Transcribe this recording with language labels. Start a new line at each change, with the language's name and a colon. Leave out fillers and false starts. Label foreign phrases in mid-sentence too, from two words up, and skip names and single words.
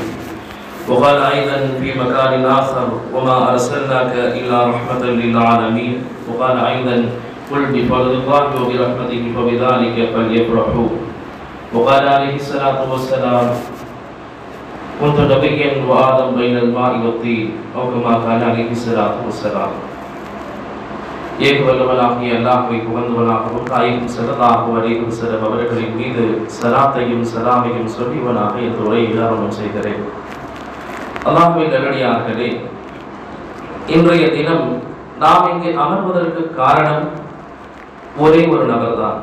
Arabic: وقال أيضا في مكان آخر وما أرسلناك إلا رحمة للعالمين. وقال أيضا قل بفضل الله وبرحمته فبذلك فليفرحوا. وقال عليه الصلاة والسلام كنت نبيا وآدم بين الماء والطين أو كما قال عليه الصلاة والسلام.
Tamil: ஏகவல்லவனாகிய அல்லாஹ்வை புகழ்ந்தவனாகவும் தாயும்
Arabic: صلى الله عليه وسلم
Tamil: அவர்களின் மீது ஸலாத்தையும் ஸலாமையும் சொல்லியவனாக இந்த உரையை ஆரம்பம் செய்கிறேன். அல்லாஹ்வின் நல்லடியார்களே, இன்றைய தினம் நாம் இங்கே அமர்வதற்கு காரணம் ஒரே ஒரு நபர்தான்.